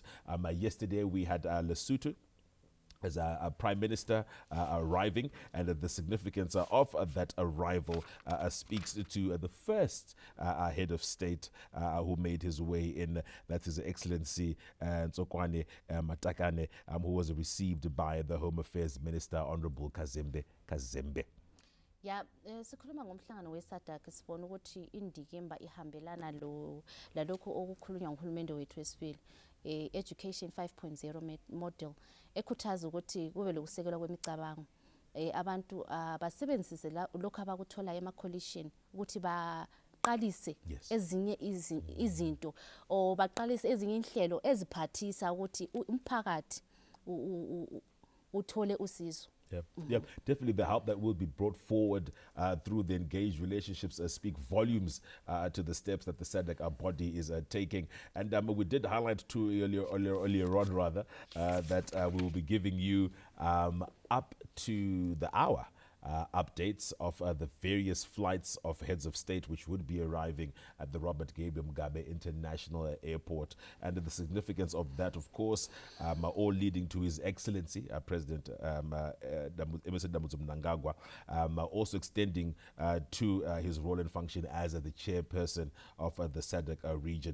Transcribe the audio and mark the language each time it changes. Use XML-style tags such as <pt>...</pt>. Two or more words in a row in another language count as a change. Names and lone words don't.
<en>Yesterday we had Lesotho as a Prime Minister arriving, and the significance of that arrival speaks to the first head of state who made his way in. That's His Excellency Tsokwane Matakane, who was received by the Home Affairs Minister, Honorable Kazembe Kazembe. Yeah,</en> <nd>sikhuluma ngomhlangano we-SADC sibona ukuthi indikimba ihambelana lalokho okukhulunywa nguhulumende wethu wesibili. Education 5.0 model ekhuthaza ukuthi kube lokusekelwa kwemicabango, abantu basebenzise lokho abakuthola ema-coalition ukuthi baqalise ezinye izinto o baqalise ezinye inhlelo eziphathisa ukuthi umphakathi uthole usizo.</nd> <en>Yeah, definitely the help that will be brought forward through the engaged relationships speak volumes to the steps that the SADC body is taking. And we did highlight earlier on that we will be giving you up to the hour updates of the various flights of heads of state which would be arriving at the Robert Gabriel Mugabe International Airport, and the significance of that, of course, all leading to His Excellency President Emmerson Mnangagwa also extending to his role and function as the chairperson of the SADC region.</en>